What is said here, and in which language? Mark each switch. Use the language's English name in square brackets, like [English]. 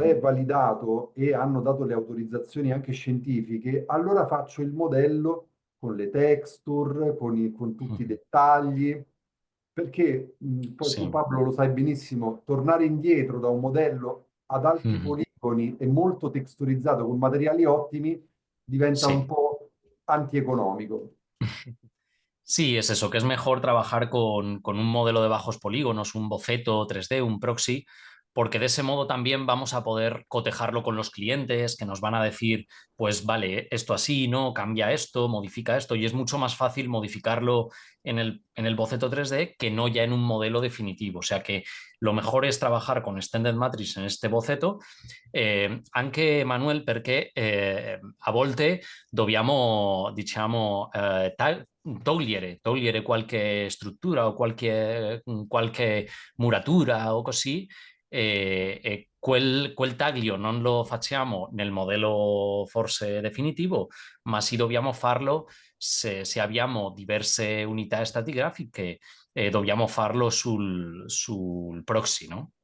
[Italian] è validato e hanno dato le autorizzazioni anche scientifiche, allora faccio il modello con le texture, con tutti i dettagli, perché poi tu [Spanish] Sí, [Italian] Pablo lo sai benissimo, tornare indietro da un modello ad alti ujú, poligoni e molto texturizzato con materiali ottimi diventa un [Spanish] sí. [Italian] po' antieconomico. [Spanish] Sí, es eso, que es mejor trabajar con un modelo de bajos polígonos, un boceto 3D, un proxy, porque de ese modo también vamos a poder cotejarlo con los clientes que nos van a decir, pues vale, esto así, ¿no? Cambia esto, modifica esto, y es mucho más fácil modificarlo en el boceto 3D que no ya en un modelo definitivo. O sea que lo mejor es trabajar con Extended Matrix en este boceto, [Italian] anche Manuel, perché a volte dobbiamo, diciamo, togliere qualche struttura o qualche muratura o così, e quel taglio non lo facciamo nel modello forse definitivo, ma sì dobbiamo farlo se abbiamo diverse unità stratigrafiche, dobbiamo farlo sul proxy, no?